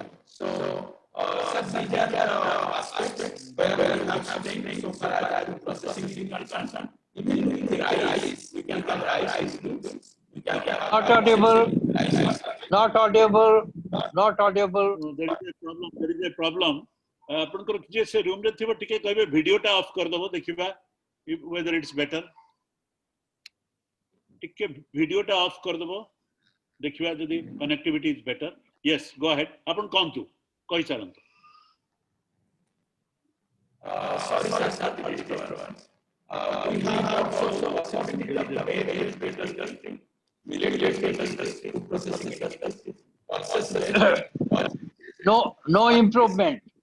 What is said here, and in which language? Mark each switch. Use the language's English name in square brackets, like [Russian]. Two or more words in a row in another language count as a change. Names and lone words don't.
[English] So, these are aspects where we have strength so far as processing is concerned. Even in the rice, we can have rice noodles. Not audible. Not audible. Not audible. No, there is a problem. [Odia] ଆପଣଙ୍କର ଯେ ସେ ରୁମ ରେ ଥିବେ ଟିକେ କହିବେ ଭିଡିଓ ଟା ଅଫ କରି ଦେବେ ଦେଖିବା [English] whether it's better [Odia] ଟିକେ ଭିଡିଓ ଟା ଅଫ କରି ଦେବେ ଦେଖିବା ଯଦି [English] connectivity is better yes go ahead [Odia] ଆପଣ କଣ ତୁ କହି ଚାଲନ୍ତୁ [English] sorry sir we have also processing industry No improvement.